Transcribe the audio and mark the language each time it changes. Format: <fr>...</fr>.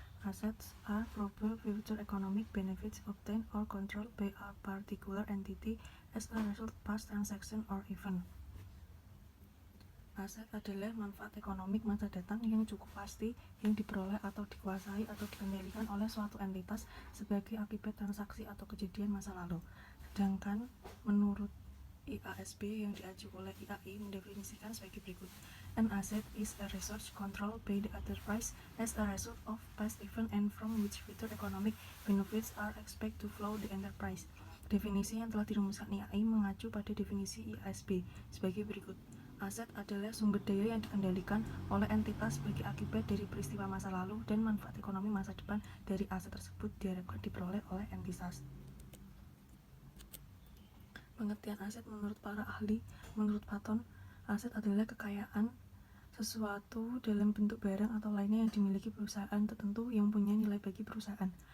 <en>Assets are probable future economic benefits obtained or controlled by a particular entity as a result of past transaction or event.</en> <id>Aset adalah manfaat ekonomik masa datang yang cukup pasti yang diperoleh atau dikuasai atau dikendalikan oleh suatu entitas sebagai akibat transaksi atau kejadian masa lalu. Sedangkan menurut IASB yang diajukan oleh IAI mendefinisikan sebagai berikut.</id> <en>An asset is a resource controlled by the enterprise as a result of past event and from which future economic benefits are expected to flow the enterprise.</en> <id>Definisi yang telah dirumuskan IAI mengacu pada definisi IASB sebagai berikut. Aset adalah sumber daya yang dikendalikan oleh entitas sebagai akibat dari peristiwa masa lalu dan manfaat ekonomi masa depan dari aset tersebut diharapkan diperoleh oleh entitas. Pengertian aset menurut para ahli. Menurut Platon, aset adalah kekayaan sesuatu dalam bentuk barang atau lainnya yang dimiliki perusahaan tertentu yang punya nilai bagi perusahaan.</id>